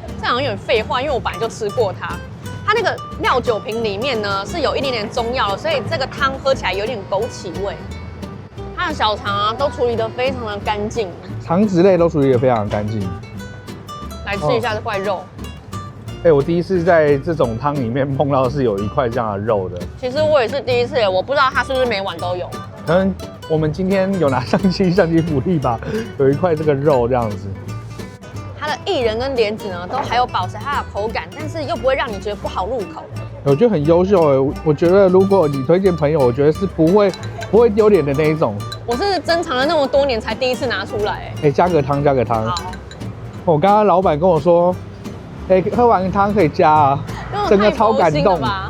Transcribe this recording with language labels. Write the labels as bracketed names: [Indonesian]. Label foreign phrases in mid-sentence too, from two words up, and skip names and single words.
[Chinese] 這好像有點廢話，因為我本來就吃過它。它那個料酒瓶裡面呢是有一點點中藥的，所以這個湯喝起來有點枸杞味。它的小腸啊都處理得非常的乾淨，腸子類都處理得非常乾淨。來吃一下這塊肉。我第一次在這種湯裡面碰到是有一塊這樣的肉的。其實我也是第一次，我不知道它是不是每碗都有。可能我們今天有拿相機福利吧，有一塊這個肉這樣子。它的薏仁跟蓮子呢，都還有保持它的口感，但是又不會讓你覺得不好入口。我覺得很優秀哎，我覺得如果你推薦朋友，我覺得是不會丟臉的那一種。我是珍藏了那麼多年才第一次拿出來。加個湯，加個湯。好。我剛剛老闆跟我說。喝完湯可以加啊，整個超感動吧！